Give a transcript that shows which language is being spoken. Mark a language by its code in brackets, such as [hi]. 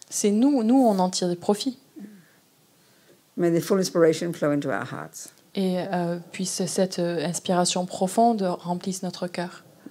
[fr] C'est nous, on en tire des profits. [en] May the full inspiration flow into our hearts. [fr] Et puisse cette inspiration profonde remplisse notre cœur.